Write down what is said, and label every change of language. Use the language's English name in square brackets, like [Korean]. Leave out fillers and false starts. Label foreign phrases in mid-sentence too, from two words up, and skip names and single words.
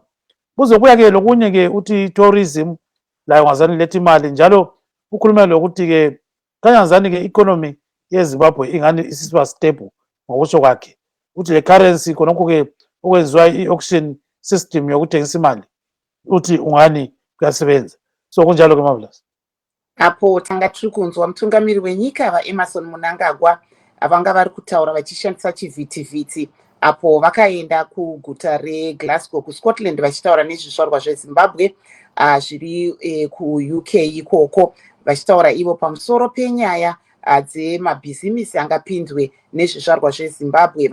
[North Ndebele] Kuzokuya ke lokunye ke uthi tourism layo ngazani lethi imali, njalo ukhulume lokuthi ke kanyazani ke economy yeZimbabwe ingani isiba stable ngokusho kwakhe, uthi le currency khonokho ke okwenziwa i- [English] auction system [North Ndebele] yokuthengisa imali uthi ungani kuyasebenza. So kunjalo ke Marvelous. [Shona] Apo tanga tiri kunzwa mutungamiri wenyika vaEmmerson Mnangagwa vanga vari kutaura vachishandisa chivhitivhiti apo vakaenda kuguta reGlasgow kuScotland vachitaura nezvizvarwa zveZimbabwe zviri kuUK ikoko, vachitaura ivo pamusoro penyaya dzemabhizimisi angapindwe nezvizvarwa zveZimbabwe.